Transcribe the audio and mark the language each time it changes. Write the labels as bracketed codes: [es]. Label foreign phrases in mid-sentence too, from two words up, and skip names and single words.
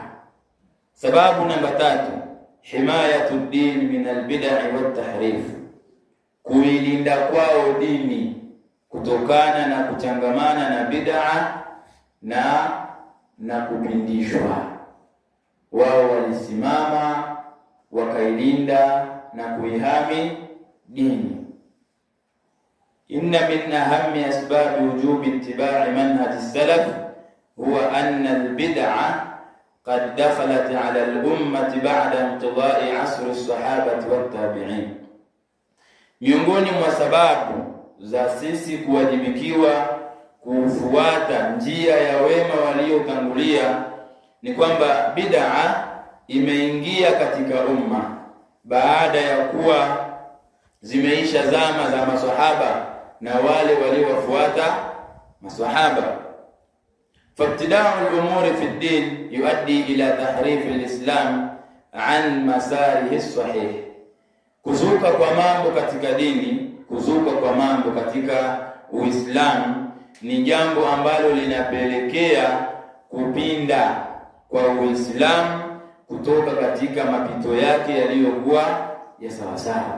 [sw] Sababu namba 3, [ar] حماية الدين من البدع والتحريف, [sw] kuilinda kwao dini kutokana na kuchangamana na bid'a na kupindishwa. Wao walisimama wakailinda na kuihami dini. [ar] إن من أهم أسباب وجوب اتباع منهج السلف هو أن البدعة قد دخلت على الأمة بعد انقضاء عصر الصحابة والتابعين. [sw] Miongoni mwa sababu za sisi kuwajibikiwa kufuata njia ya wema waliotangulia ni kwamba bid'a imeingia katika umma baada ya kuwa zimeisha zama za maswahaba na wale waliowafuata maswahaba. [ar] فابتداع الأمور في الدين يؤدي إلى تحريف الإسلام عن مساره الصحيح. [sw] Kuzuka kwa mambo katika dini, kuzuka kwa mambo katika Uislamu ni jambo ambalo linapelekea kupinda kwa Uislamu kutoka katika mapito yake yaliyokuwa ya sawasawa.